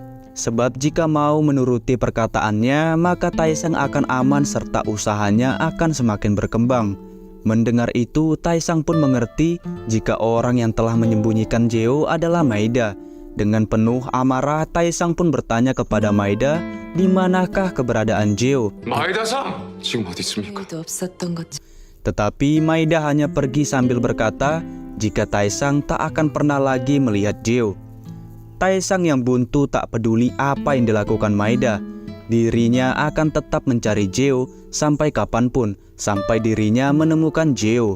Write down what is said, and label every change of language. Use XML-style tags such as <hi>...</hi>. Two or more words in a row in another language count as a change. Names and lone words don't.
<id>Sebab jika mau menuruti perkataannya, maka Taesang akan aman serta usahanya akan semakin berkembang. Mendengar itu, Taesang pun mengerti jika orang yang telah menyembunyikan Jeo adalah Maeda. Dengan penuh amarah, Taesang pun bertanya kepada Maeda, di manakah keberadaan Jeo?</id> <ko>마에다-상, 지금 어디 있습니까?</ko> <id>Tetapi Maeda hanya pergi sambil berkata jika Taesang tak akan pernah lagi melihat Jeo. Taesang yang buntu tak peduli apa yang dilakukan Maeda. Dirinya akan tetap mencari Jeo sampai kapanpun, sampai dirinya menemukan Jeo.</id>